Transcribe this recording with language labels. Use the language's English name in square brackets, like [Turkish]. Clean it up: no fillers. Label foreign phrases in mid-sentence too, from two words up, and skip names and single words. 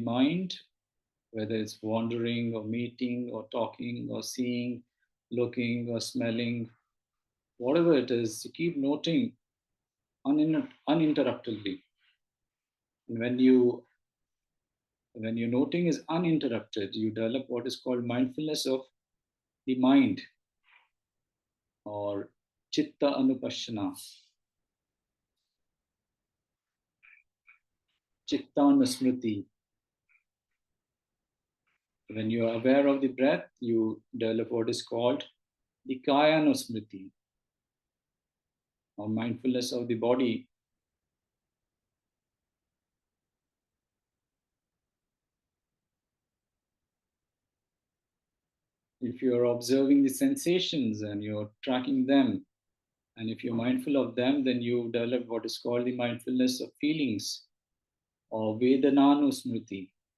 [English] mind, whether it's wandering or meeting or talking or seeing, looking or smelling, whatever it is, you keep noting uninterruptedly. And when your noting is uninterrupted, you develop what is called mindfulness of the mind, or [Sanskrit] chitta anupashana, chitta anusmriti. [English] When you are aware of the breath, you develop what is called the [Sanskrit] kaya anusmriti, [English] or mindfulness of the body. If you're observing the sensations and you're tracking them, and if you're mindful of them, then you develop what is called the mindfulness of feelings, or Vedananusmriti.